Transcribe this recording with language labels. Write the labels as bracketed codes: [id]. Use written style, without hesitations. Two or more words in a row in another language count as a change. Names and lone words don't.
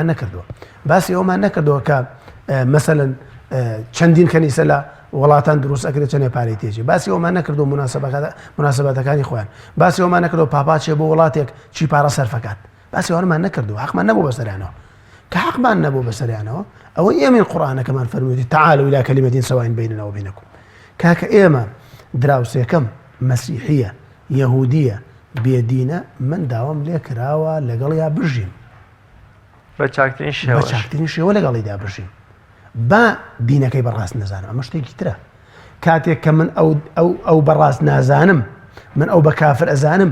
[ckb] نەکردووە باسی ئەومان نەکردەوە کە مەسەلەن چەندین کەنیسە لە وڵاتان دروست ئەکرێت چەندێ پارەی تێجێ باسی ئەومان نەکردو مناسبەتەکانی خۆیان باسی ئەومان نەکردو پاپاچێ بۆ وڵاتێک چی پارە سەرفەکات باسی ئەومان نەکردو حەقمان نەبوو بەسەریانەوە کە حەقمان نەبوو بەسەریانەوە ئەوە ئێمە قورئانەکەمان فەرمووی [ar] تعالوا إلى كلمة سواء بيننا وبينكم [ckb] کاکە ئێمە دراوسێکەم مەسیحیە یەهودیە بێدینە من داوام لێ کراوە لەگەڵیا بژیم بە چاکترین بە شێوە چاکترین شێوە لەگەڵیدا بژیم با دینەکەی بەڕاست نەزانم ئەمە شتێکی ترە کاتێک کە من ئەو بەڕاست نازانم من ئەو بە کافر ئەزانم